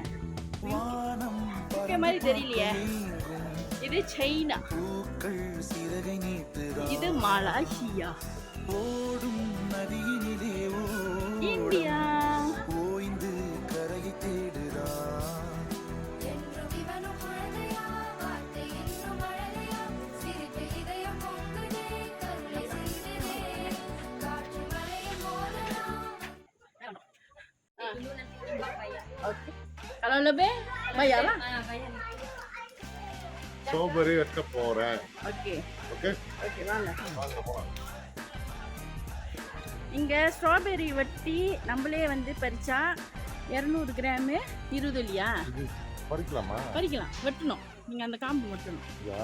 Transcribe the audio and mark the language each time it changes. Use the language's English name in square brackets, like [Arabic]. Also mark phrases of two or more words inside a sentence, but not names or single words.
[Tamil] ஓகே, மாதிரி தெரியலையே. இது சைனா, சிறகை நீட்டுதா, இது மலேசியா, ஓடும் நதியினிலே இந்தியா, ஓய்ந்து கரையை தேடுதா. [Malay] kalau lebih bayar lah. [Tamil] Strawberry வைக்க போறேன். ஓகே ஓகே ஓகே, வாங்க. வாங்க போலாம். இங்க ஸ்ட்ராபெரி வெட்டி நம்மளே வந்து பறிச்சா 200 கிராம் 20 இல்லையா? பறிக்கலாமா? பறிக்கலாம், வெட்டணும். நீங்கள் அந்த காம்பு மட்டும் யா